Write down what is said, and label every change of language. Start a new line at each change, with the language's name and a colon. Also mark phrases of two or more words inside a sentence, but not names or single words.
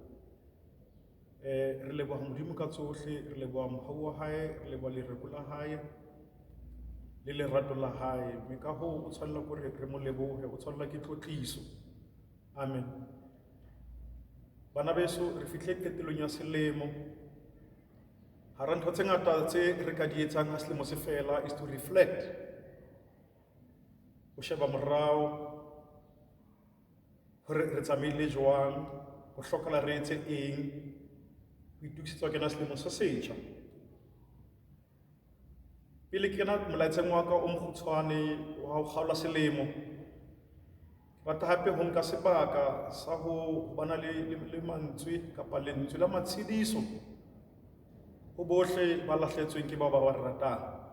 Southern Sotho: Re leboha Modimo ka tsohle, re leboha mohau wa hae, re leboha lereko la hae le lerato la hae. Mme ka hoo o tshwanela ke hore re mo lebohe, o tshwanela ke tlotliso. Amen. Bana beso re fihle qetelong ya selemo. Hara ntho tse ngata tse re ka di etsang ha selemo se fela
English: is to reflect.
Southern Sotho: Ho sheba morao hore re tsamaile jwang, ho hlokahala re etse eng, ho itukisetsa ho kena selemo se setjha. Pele ke kena molaetseng wa ka o mokgutshwane wa ho kgaola selemo, rata hape ho nka sebaka sa ho bana le mantswe kapa lentswe la matshediso ho bohle ba lahletsweng ke bao ba ba ratang.